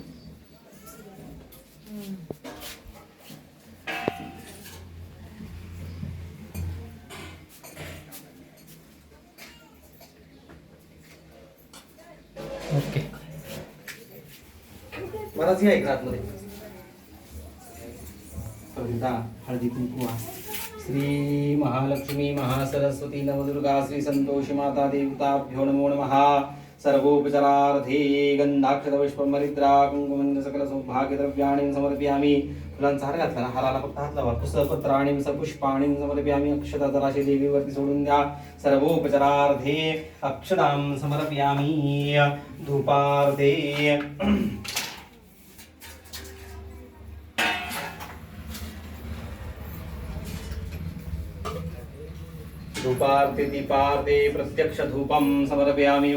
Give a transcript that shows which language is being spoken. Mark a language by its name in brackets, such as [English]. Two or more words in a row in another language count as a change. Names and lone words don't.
[Marathi] ओके बराच आहे आतमध्ये. कविता हळदी कुंकू वास. [Sanskrit] श्री महालक्ष्मी महासरस्वती नवदुर्गा श्री संतोषी माता देवताभ्यो नमो नमः. सर्वोपचारार्थे गंधाक्षतपुष्पमरिद्रा कुंकुमं सकल सौभाग्यद्रव्याणि समर्पयामि. [Marathi] फुलांचा हार घातला ना, हाराला फक्त हात लावा. [Sanskrit] पुष्पपत्राणि सपुष्पाणि समर्पयामि. [Marathi] अक्षता जराशी देवीवरती सोडून द्या. [Sanskrit] सर्वोपचारार्थे अक्षतां समर्पयामि. धूपार्थे धूपार्थे दीपार्थे प्रत्यक्ष धूपं समर्पयामि.